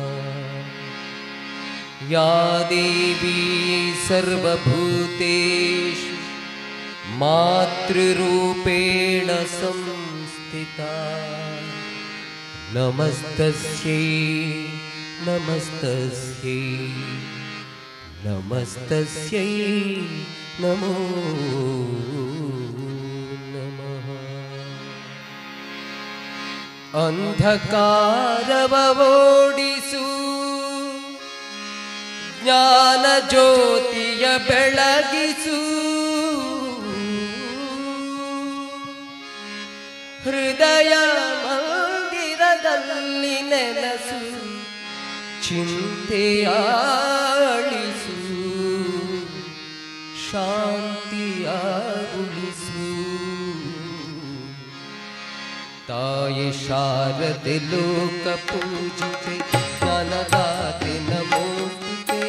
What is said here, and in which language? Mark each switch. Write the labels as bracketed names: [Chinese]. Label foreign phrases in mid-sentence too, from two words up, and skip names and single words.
[Sanskrit] या देवी सर्वभूतेषु मातृरूपेण संस्थिता नमस्तस्यै नमस्तस्यै नमस्तस्यै नमो नमः। [Kannada] ಅಂಧಕಾರವೋಡಿಸು ಜ್ಞಾನ ಜ್ಯೋತಿಯ ಬೆಳಗಿಸು ಹೃದಯ ಮಂದಿರದಲ್ಲಿ ನೆಲೆಸು ಚಿಂತೆಯ ಅಳಿಸು ಶಾಂತಿಯ ಉಳಿಸು ತಾಯಿ ಶಾರದೆ ಲೋಕ ಪೂಜಿತೆ ಜ್ಞಾನದಾತೆ ನಮೋಸ್ತುತೆ।